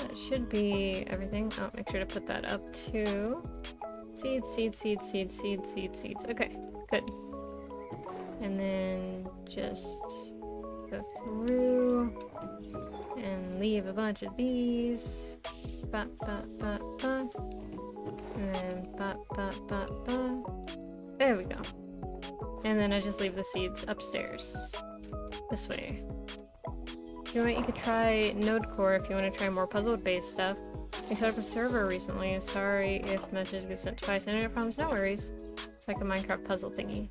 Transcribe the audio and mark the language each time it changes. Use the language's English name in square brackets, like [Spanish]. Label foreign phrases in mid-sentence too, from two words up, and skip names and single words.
[English] That should be everything. Oh, make sure to put that up too. Seeds, seeds, seeds, seeds, seeds, seeds, seeds. Okay, good. And then just go through and leave a bunch of these. Ba, ba, ba, ba. And then ba, ba, ba, ba. There we go. And then I just leave the seeds upstairs. This way. If you want, you could try Nodecore if you want to try more puzzle-based stuff. I set up a server recently. Sorry if messages get sent twice. Internet problems, no worries. It's like a Minecraft puzzle thingy.